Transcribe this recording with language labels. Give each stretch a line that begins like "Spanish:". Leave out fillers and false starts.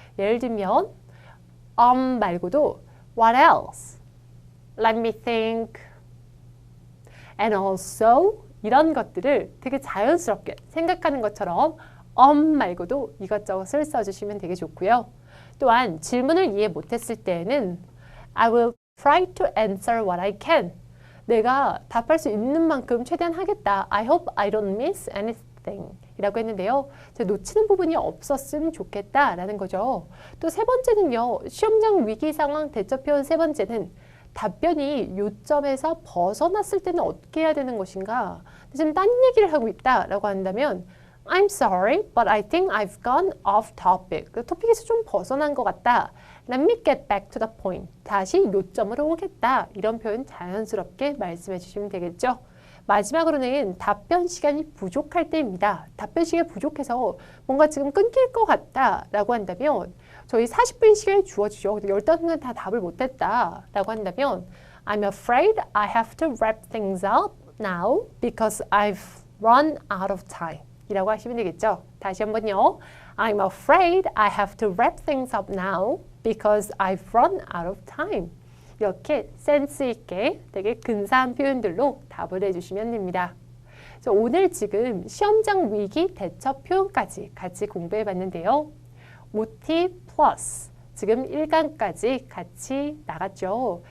Korean: 예를 들면 말고도
English: what else? Let me think. And also
Korean: 이런 것들을 되게 자연스럽게 생각하는 것처럼 말고도 이것저것을 써주시면 되게 좋고요. 또한 질문을 이해 못했을 때에는
English: I will try to answer what I can.
Korean: 내가 답할 수 있는 만큼 최대한 하겠다.
English: I hope I don't miss anything
Korean: 이라고 했는데요. 놓치는 부분이 없었으면 좋겠다 라는 거죠. 또 세 번째는요. 시험장 위기 상황 대처 표현 세 번째는 답변이 요점에서 벗어났을 때는 어떻게 해야 되는 것인가. 지금 딴 얘기를 하고 있다 라고 한다면
English: I'm sorry, but I think I've gone off topic.
Korean: 그 토픽에서 좀 벗어난 것 같다.
English: Let me get back to the point.
Korean: 다시 요점으로 오겠다. 이런 표현 자연스럽게 말씀해 주시면 되겠죠. 마지막으로는 답변 시간이 부족할 때입니다. 답변 시간이 부족해서 뭔가 지금 끊길 것 같다 라고 한다면 저희 40분 시간이 주어지죠. 15분간 다 답을 못했다 라고 한다면
English: I'm afraid I have to wrap things up now because I've run out of time
Korean: 이라고 하시면 되겠죠. 다시 한번요.
English: I'm afraid I have to wrap things up now because I've run out of time.
Korean: 이렇게 센스 있게 되게 근사한 표현들로 답을 해주시면 됩니다. 그래서 오늘 지금 시험장 위기 대처 표현까지 같이 공부해 봤는데요. OT 플러스 지금 1강까지 같이 나갔죠.